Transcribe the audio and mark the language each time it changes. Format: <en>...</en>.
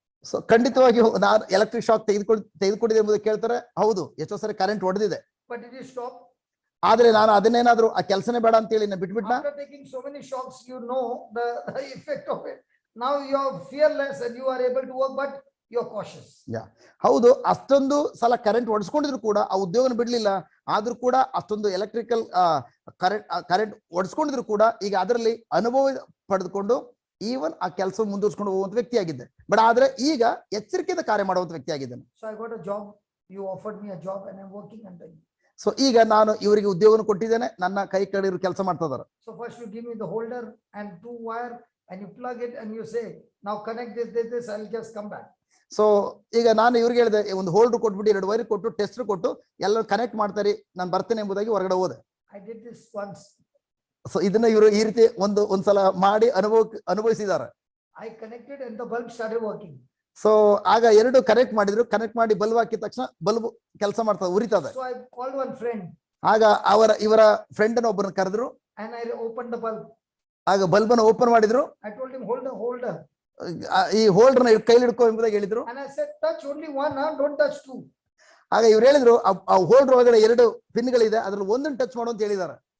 <kn>So ಖಂಡಿತವಾಗಿಯೂ ನಾನು electric shock ತೆಗೆದುಕೊಂಡಿದೆ ಎಂಬುದು ಕೇಳ್ತಾರೆ. ಹೌದು, ಎಷ್ಟೋ ಸರಿ ಕರೆಂಟ್ ಹೊಡೆದಿದೆ.</kn> <en>But did you stop?</en> <kn>ಆದ್ರೆ ನಾನು ಅದನ್ನೇನಾದ್ರೂ ಆ ಕೆಲಸನೇ ಬೇಡ ಅಂತ ಹೇಳಿ ಬಿಟ್ಬಿಟ್ನ.</kn> <en>After taking so many shocks, you know the effect of it. Now you are fearless and you are able to work, but you're cautious.</en> <kn>ಹೌದು, ಅಷ್ಟೊಂದು ಸಲ ಕರೆಂಟ್ ಹೊಡ್ಸ್ಕೊಂಡಿದ್ರು ಕೂಡ ಆ ಉದ್ಯೋಗನ ಬಿಡ್ಲಿಲ್ಲ. ಆದ್ರೂ ಕೂಡ ಅಷ್ಟೊಂದು ಎಲೆಕ್ಟ್ರಿಕಲ್ ಕರೆಂಟ್ ಹೊಡ್ಸ್ಕೊಂಡಿದ್ರು ಕೂಡ ಈಗ ಅದರಲ್ಲಿ ಅನುಭವ ಪಡೆದುಕೊಂಡು ಈವನ್ ಆ ಕೆಲಸ ಮುಂದುವರ್ಸ್ಕೊಂಡು ಹೋಗುವಂತ ವ್ಯಕ್ತಿಯಾಗಿದ್ದೆ. ಬಟ್ ಆದ್ರೆ ಈಗ ಎಚ್ಚರಿಕೆಯಿಂದ ಕಾರ್ಯ ಮಾಡುವಂತ ವ್ಯಕ್ತಿಯಾಗಿದ್ದೇನೆ.</kn> <en>So I got a job. You offered me a job and I'm working under you.</en> <kn>So ಈಗ ನಾನು ಇವರಿಗೆ ಉದ್ಯೋಗನ ಕೊಟ್ಟಿದ್ದೇನೆ, ನನ್ನ ಕೈ ಕೆಳಗಿರೋ ಕೆಲಸ ಮಾಡ್ತಾ ಇದಾರೆ.</kn> <en>So first you give me the holder and 2 wire and you plug it and you say, now connect this, I'll just come back.</en> <kn>So ಈಗ ನಾನು ಇವ್ರಿಗೆ ಹೇಳಿದೆ, ಒಂದು ಹೋಲ್ಡರ್ ಕೊಟ್ಬಿಟ್ಟು 2 ವೈರ್ ಕೊಟ್ಟು ಟೆಸ್ಟರ್ ಕೊಟ್ಟು ಎಲ್ಲ ಕನೆಕ್ಟ್ ಮಾಡ್ತಾರೆ, ನಾನು ಬರ್ತೇನೆ ಎಂಬುದಾಗಿ ಹೊರಗಡೆ ಹೋದೆ.</kn> <en>I did this once.</en> <kn>So ಇದನ್ನ ಇವರು ಈ ರೀತಿ ಒಂದ್ಸಲ ಮಾಡಿ ಅನುಭವಿಸಿದ್ದಾರೆ.</kn> <en>I connected and the bulb started working.</en> <kn>So ಆಗ 2 ಕನೆಕ್ಟ್ ಮಾಡಿದ್ರು, ಕನೆಕ್ಟ್ ಮಾಡಿ ಬಲ್ಬ್ ಹಾಕಿದ ತಕ್ಷಣ ಬಲ್ಬ್ ಕೆಲಸ ಮಾಡ್ತಾ ಉರಿತದೆ.</kn> <en>So I called one friend.</en> <kn>ಆಗ ಇವರ ಫ್ರೆಂಡ್ ಅನ್ನು ಒಬ್ಬರನ್ನ ಕರೆದ್ರು.</kn> <en>And I opened the bulb.</en> <kn>ಆಗ ಬಲ್ಬ್ ಅನ್ನು ಓಪನ್ ಮಾಡಿದ್ರು.</kn> <en>I told him, holder.</en> <kn>ಈ ಹೋಲ್ಡರ್ ನ ಕೈಲಿ ಹಿಡ್ಕೋ ಎಂಬುದಾಗಿ ಹೇಳಿದ್ರು.</kn> <en>And I said, touch only one, don't touch 2.</en> <kn>ಆಗ ಇವ್ರು ಹೇಳಿದ್ರು, ಆ ಹೋಲ್ಡರ್ ಒಳಗಡೆ 2 ಪಿನ್ಗಳಿದೆ, ಅದ್ರಲ್ಲಿ ಒಂದನ್ನು ಟಚ್ ಮಾಡು ಅಂತ ಹೇಳಿದ್ದಾರೆ.</kn>